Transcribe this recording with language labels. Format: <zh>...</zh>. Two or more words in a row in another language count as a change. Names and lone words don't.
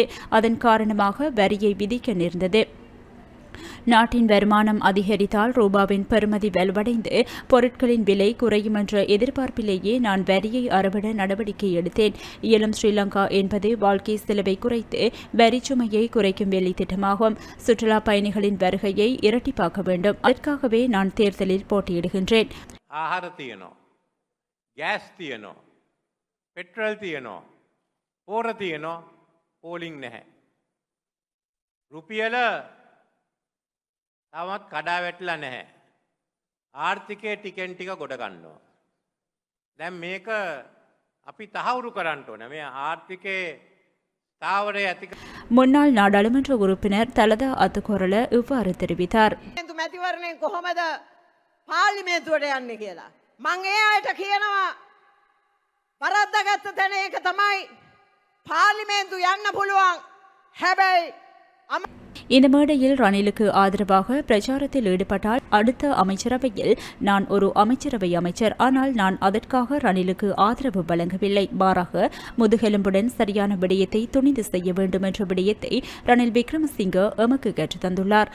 <ta>அதன் காரணமாக வரியை விதிக்க நேர்ந்தது. நாட்டின் வருமானம் அதிகரித்தால் ரூபாவின் பெறுமதி வலுவடைந்து பொருட்களின் விலை குறையும் என்ற எதிர்பார்ப்பிலேயே நான் வரியை அறவிட நடவடிக்கை எடுத்தேன். இயலும் ஸ்ரீலங்கா என்பது வாழ்க்கை செலவை குறைத்து வரிச்சுமையை குறைக்கும் வேலை திட்டமாகும். சுற்றுலா பயணிகளின் வருகையை இரட்டிப்பாக்க வேண்டும். அதற்காகவே நான் தேர்தலில் போட்டியிடுகின்றேன்.</ta> <si>ආහාර තියනවා, ගෑස් තියනවා, පෙට්‍රල් තියනවා, පෝර තියනවා, පෝලිං නැහැ. රුපියල තවත් කඩා වැටලා නැහැ. ආර්ථිකයේ ටිකෙන් ටික ගොඩ ගන්නවා. දැන් මේක අපි තහවුරු කරන්න ඕනේ. මේ ආර්ථිකයේ ස්ථාවරය ඇති.</si> <ta>முன்னாள் நாடாளுமன்ற உறுப்பினர் தலதா அத்துக்கோரல இவ்வாறு தெரிவித்தார்.</ta> <si>මැතිවරණයෙන් කොහොමද පාර්ලිමේන්තුවට යන්නේ කියලා. මං ඒ අයට කියනවා වරද්දාගත්ත තැන ඒක තමයි පාර්ලිමේන්තු යන්න පුළුවන්. හැබැයි</si> <ta>இந்த மேடையில் ரணிலுக்கு ஆதரவாக பிரச்சாரத்தில் ஈடுபட்டால் அடுத்த அமைச்சரவையில் நான் ஒரு அமைச்சரவை அமைச்சர். ஆனால் நான் அதற்காக ரணிலுக்கு ஆதரவு வழங்கவில்லை. மாறாக முதுகெலும்புடன் சரியான விடயத்தை துணிந்து செய்ய வேண்டும் என்ற விடயத்தை ரணில் விக்ரமசிங்க எமக்கு கற்றுத் தந்துள்ளார்.</ta>